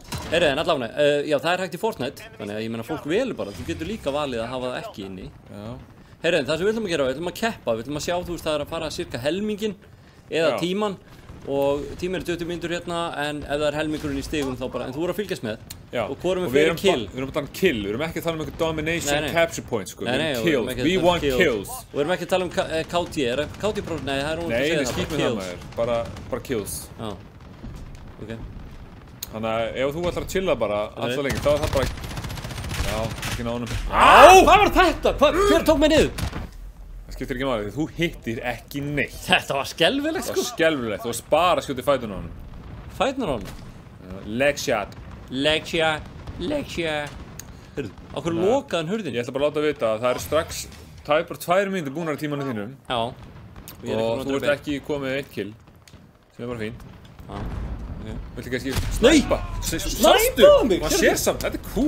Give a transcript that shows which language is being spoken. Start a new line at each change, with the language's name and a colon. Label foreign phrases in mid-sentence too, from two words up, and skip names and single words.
Icelandic: En allavega, já, það er hægt í Fortnite, þannig að ég meina fólk velur bara, þú getur líka valið að hafa það ekki inni. Það sem við ætlum að gera, við ætlum að keppa, við ætlum að sjá, þú veist, það er að fara cirka helminginn eða tíman og tíminn er 20 mínútur hérna en ef það er helmingurinn í stigum þá bara, en þú voru að fylgjast með og hvorum við fyrir kill. Við erum að tala um kill, við erum ekki að tala um eitthvað
English: domination capture points
Icelandic: sko, við
English: erum kills, we want kills.
Icelandic: Og við erum ekki að tala um KT, er það KT Pro? Nei, það er óvægt að segja það. Nei, við skýtum það maður, bara kills. Já, ok. Þannig að ef þú ætlar að chilla bara alltaf lengi, þá er það bara, já, ekki ná honum. Hvað var þetta? Hver tók mig niður? Það skiptir ekki máli, þú hittir ekki neitt. Þetta var skelfilegt sko. Það var skelfilegt, þú varst bara að skjóta í fætuna á honum. Fætuna á honum?
English: Leg shot. Leg shot.
Icelandic: Hörðu, á hverju lokaðan hurðin? Ég ætla bara að láta vita að það eru strax, það er bara 2 mínútur búnar í tímanu þínum. Já. Og þú ert ekki komið 1 kill, sem er bara fínt. Já. Viltu kannski snæpa? Sástu? Maður sér samt, þetta er cool.